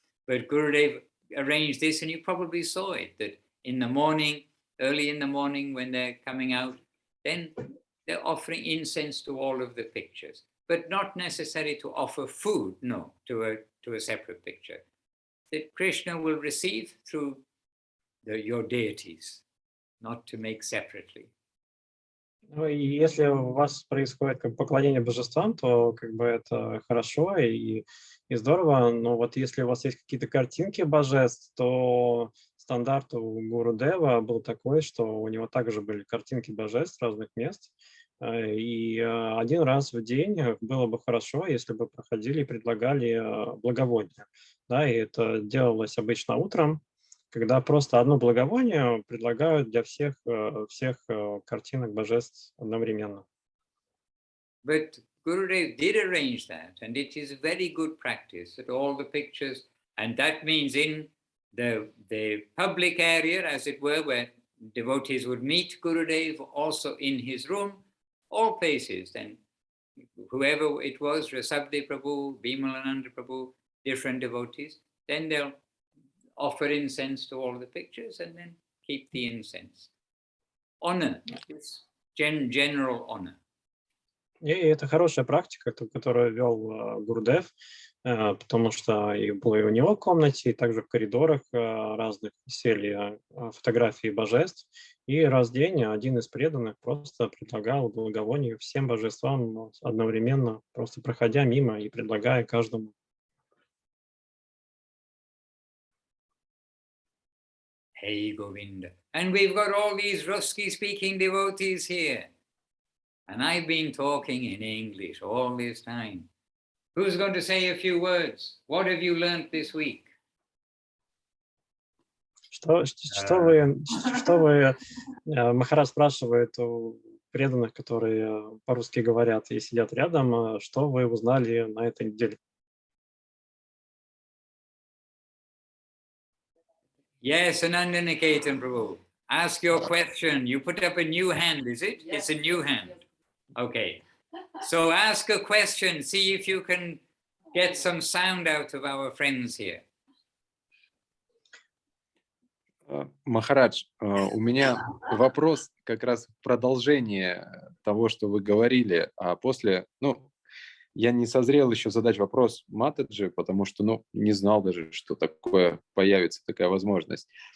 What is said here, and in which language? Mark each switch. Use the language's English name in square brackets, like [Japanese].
[English] But Gurudev arranged this, and you probably saw it, that in the morning, early in the morning when they're coming out, then they're offering incense to all of the pictures, but not necessary to offer food, no, to a separate picture, that Krishna will receive through your deities, not to make separately. [Russian] Ну, и если у вас происходит как поклонение божествам, то как бы это хорошо и здорово, но вот если у вас есть какие-то картинки божеств, то стандарт у Гурудева был такой, что у него также были картинки божеств разных мест, и один раз в день было бы хорошо, если бы проходили и предлагали благовония, да, и это делалось обычно утром, когда просто одно благовоние предлагают для всех картинок божеств одновременно. [English] But Gurudev did arrange that, and it is a very good practice that all the pictures, and that means in the public area, as it were, where devotees would meet Gurudev, also in his room, all places, then whoever it was, Rasabde Prabhu, Bimalananda Prabhu, different devotees, then they'll offer incense to all the pictures and then keep the incense. Honor, it's general honor. [Russian] И это хорошая практика, которую вел Гурудев, потому что и было и у него в комнате, и также в коридорах разных висели фотографии божеств. И раз в день один из преданных просто предлагал благовоние всем божествам одновременно, просто проходя мимо и предлагая каждому. [English] Hey Govinda. And we've got all these Ruski-speaking devotees here. And I've been talking in English all this time. Who's going to say a few words? What have you learned this week? [Russian] Что вы, Махарадж спрашивает у преданных, которые по-русски говорят и сидят рядом, что вы узнали на этой неделе? [English] Yes, Ananda Niketan Prabhu. Ask your question. You put up a new hand, is it? Yes. It's a new hand. Okay. So ask a question. See if you can get some sound out of our friends here. [Russian] Махарадж, у меня вопрос как раз в продолжение того, что вы говорили, а после, я не созрел еще задать вопрос Матаджи, потому что, не знал даже, что такое появится, такая возможность.